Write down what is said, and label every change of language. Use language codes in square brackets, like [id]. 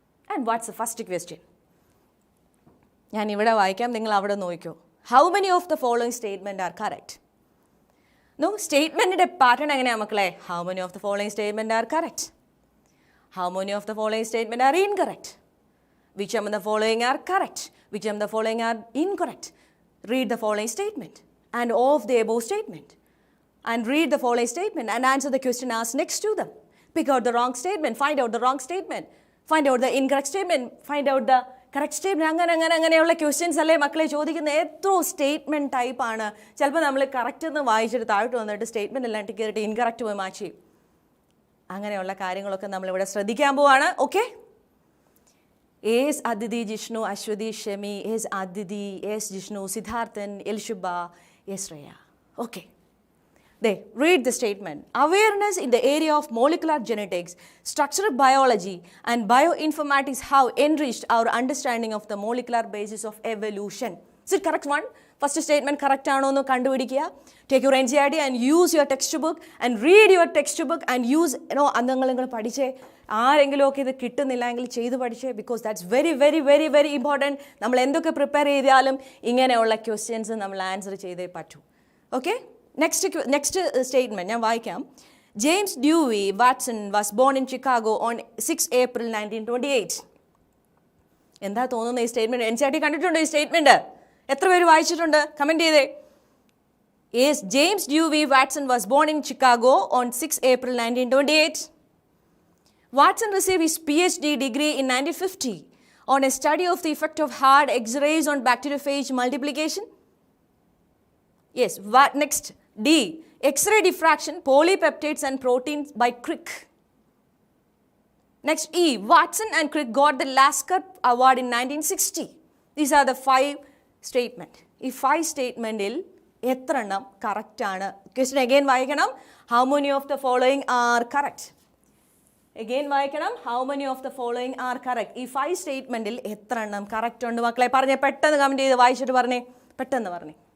[en] And what's the first question? [ml] ഞാൻ ഇവിടെ വായിക്കാം, നിങ്ങൾ അവിടെ നോക്കിക്കോ. [en] How many of the following statement are correct? No, [ml] സ്റ്റേറ്റ്മെൻറ്റിൻ്റെ pattern എങ്ങനെയാണ് മക്കളെ? [en] How many of the following statement are correct? How many of the following statement are incorrect? Which among the following are correct? Which among the following are incorrect? Read the following statement and of the above statement, and read the following statement and answer the question asked next to them. Pick out the wrong statement, find out the wrong statement, find out the incorrect statement, find out the correct statement. [ml] അങ്ങനെയുള്ള questions അല്ലേ മക്കളെ ചോദിക്കുന്നത്? എത്രയോ statement ടൈപ്പാണ്. ചിലപ്പോൾ നമ്മൾ correct എന്ന് വായിച്ചിട്ട് താഴോട്ട് വന്നിട്ട് സ്റ്റേറ്റ്മെൻറ്റ് എല്ലാം കയറിയിട്ട് ഇൻകറക്റ്റ് പോയി മാച്ച് ചെയ്യും. അങ്ങനെയുള്ള കാര്യങ്ങളൊക്കെ നമ്മളിവിടെ ശ്രദ്ധിക്കാൻ പോവാണ്. Okay, S Aditi, Jishnu, Aswathy, Shemi, S Aditi, S Jishnu, Siddharthan, എൽഷുബ, S Shreya. [en] Okay. They read the statement. Awareness in the area of molecular genetics, structural biology, and bioinformatics have enriched our understanding of the molecular basis of evolution. Is it correct one? First statement correct [ml] ആണോ എന്ന് കണ്ടുപിടിക്കുക. [en] Take your NCERT and use your textbook and read your textbook and use [ml] നിങ്ങൾ പഠിച്ചേ. ആരെങ്കിലും ഒക്കെ ഇത് കിട്ടുന്നില്ല എങ്കിൽ ചെയ്ത് പഠിച്ചേ. [en] Because that's very very very very important. [ml] നമ്മൾ എന്തൊക്കെ പ്രിപ്പയർ ചെയ്താലും ഇങ്ങനെയുള്ള ക്വസ്റ്റ്യൻസ് നമ്മൾ ആൻസർ ചെയ്തേ പറ്റൂ. [en] okay, next statement [ml] ഞാൻ വായിക്കാം. [en] James Dewey Watson was born in Chicago on 6 April 1928. [ml] എന്താ തോന്നുന്നത് ഈ സ്റ്റേറ്റ്മെൻറ്റ്? NCERT കണ്ടിട്ടുണ്ടോ ഈ സ്റ്റേറ്റ്മെൻറ്റ്? എത്ര പേര് വായിച്ചിട്ടുണ്ട്? കമൻറ്റ് ചെയ്തേ. [en] Yes, James Dewey Watson was born in Chicago on 6 April 1928. Watson received his PhD degree in 1950 on a study of the effect of hard X-rays on bacteriophage multiplication. Yes, next, D. X-ray diffraction, polypeptides and proteins by Crick. Next, E. Watson and Crick got the Lasker Award in 1960. These are the 5 statements. [ml] ഈ 5 സ്റ്റേറ്റ്മെൻറ്റിൽ എത്ര എണ്ണം കറക്റ്റാണ്? [en] question again [ml] വായിക്കണം. [en] How many of the following are correct? Again വായിക്കണം. How many of the following are correct? [ml] ഈ 5 സ്റ്റേറ്റ്മെൻറ്റിൽ എത്ര എണ്ണം correct ഉണ്ട് മക്കളെ? പറഞ്ഞേ, പെട്ടെന്ന് കമൻറ്റ് ചെയ്ത് വായിച്ചിട്ട് പറഞ്ഞേ, പെട്ടെന്ന് പറഞ്ഞേ.